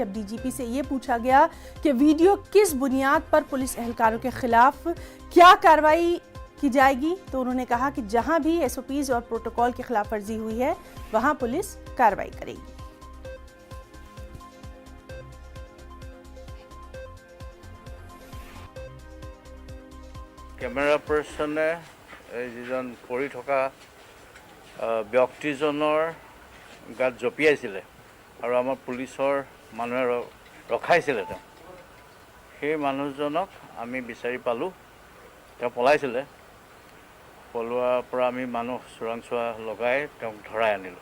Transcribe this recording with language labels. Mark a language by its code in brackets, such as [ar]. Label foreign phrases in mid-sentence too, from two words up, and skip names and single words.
[hi] जब डीजीपी से ये पूछा गया कि वीडियो किस बुनियाद पर पुलिस एहलकारों के खिलाफ क्या कार्रवाई की जाएगी, तो उन्होंने कहा कि जहां भी एसओपीज और प्रोटोकॉल की खिलाफ वर्जी हुई है वहां पुलिस कार्रवाई करेगी। [as] কেমেৰা পাৰ্চনে যিজন পৰি থকা ব্যক্তিজনৰ গাত জঁপিয়াইছিলে আৰু আমাৰ পুলিচৰ মানুহে ৰখাইছিলে। সেই মানুহজনক আমি বিচাৰি পালোঁ, তেওঁ পলাইছিলে। পলোৱাৰ পৰা আমি মানুহ চোৰাংচোৱা লগাই তেওঁক ধৰাই আনিলোঁ।